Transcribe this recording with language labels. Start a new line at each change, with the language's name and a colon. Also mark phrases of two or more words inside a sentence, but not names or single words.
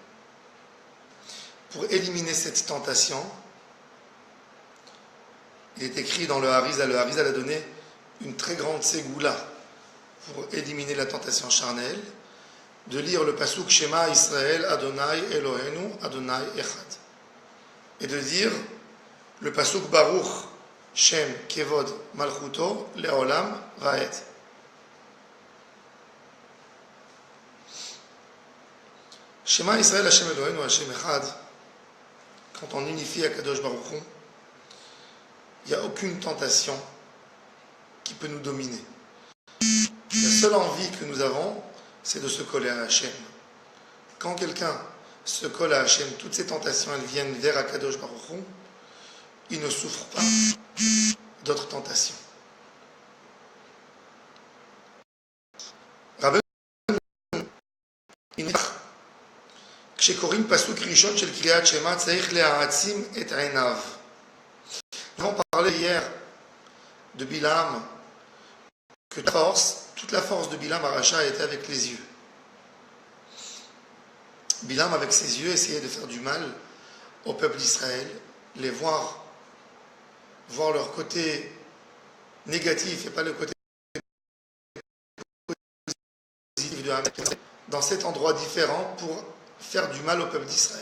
French: Pour éliminer cette tentation, il est écrit dans le Harizal a donné une très grande ségoula pour éliminer la tentation charnelle, de lire le pasuk
Hebrew: שמע ישראל אדוני אלוהינו אדוני אחד,
French: et de dire le pasuk
Hebrew: ברוך שם כבוד מלכותו לעולם ועד. שמע ישראל השם אלוהינו השם אחד,
French: quand on unifie
Hebrew: הקדוש ברוך הוא,
French: il n'y a aucune tentation qui peut nous dominer. La seule envie que nous avons, c'est de se coller à Hachem. Quand quelqu'un se colle à Hachem, toutes ces tentations, elles viennent vers
Hebrew: הקדוש ברוך הוא,
French: il ne souffre pas d'autres tentations.
Hebrew: Rabbi כשקוראים פסוק ראשון של קריאת שמע צריך להעצים את עיניו.
French: Nous avons parlé hier de Bilam, que toute la force de
Hebrew: בלעם הרשע
French: était avec les yeux. Bilam, avec ses yeux, essayait de faire du mal au peuple d'Israël, les voir leur côté négatif et pas le côté positif de Haman, dans cet endroit différent pour faire du mal au peuple d'Israël.